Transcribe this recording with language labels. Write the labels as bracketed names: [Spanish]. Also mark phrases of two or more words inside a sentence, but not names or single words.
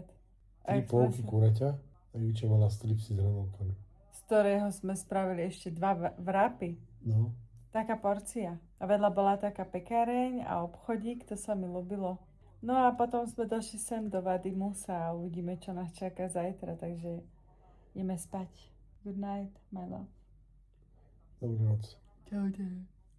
[Slovak] 3 polky kuraťa a Juča mala stripsy s hranolkami. Z ktorého sme spravili ešte 2 vrapy. No, Taká porcia. A vedľa bola taká pekáreň a obchodík, to sa mi ľúbilo. No a potom sme došli sem do Vadimusa a uvidíme, čo nás čaká zajtra, takže ideme spať. [English] Good night, my love. [Slovak] dobrú noc. Čaute.